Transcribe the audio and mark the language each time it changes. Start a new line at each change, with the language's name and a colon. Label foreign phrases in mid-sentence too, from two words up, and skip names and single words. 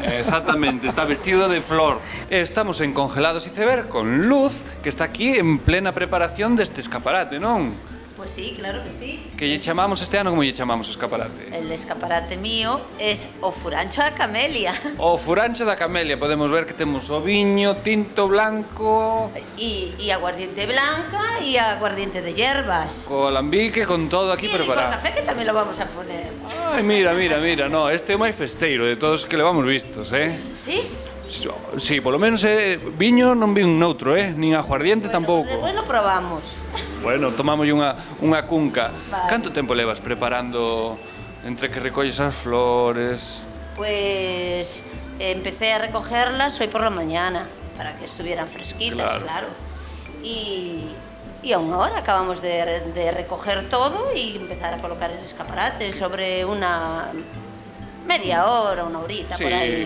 Galician: Exactamente, está vestido de flor. Estamos en Congelados Iceberg con Luz, que está aquí en plena preparación deste escaparate, non?
Spanish: Pues sí, claro que sí.
Galician: Que lle chamamos este ano, como lle chamamos o escaparate?
Spanish: El escaparate mío es
Galician: o furancho da camelia. O furancho da camelia, podemos ver que temos o viño,
Spanish: tinto blanco, Y aguardiente blanca y aguardiente de hierbas.
Galician: co alambique, con todo aquí
Spanish: Y el licor preparado. café que también lo vamos a poner.
Galician: Ai, mira, no, este é o máis festeiro de todos os que levamos vistos,
Spanish: ¿Sí?
Galician: Sí, polo menos viño non vi un noutro, nin aguardiente tampouco.
Spanish: Después lo probamos.
Galician: Bueno, tomamos unha cunca.
Spanish: Vale.
Galician: Canto tempo levas preparando entre que recolles as flores?
Spanish: Pues empecé a recogerlas hoy por la mañana para que estuvieran fresquitas, Claro. claro. Y aún ahora acabamos de recoger todo y empezar a colocar el escaparate sobre una media hora, una horita por ahí.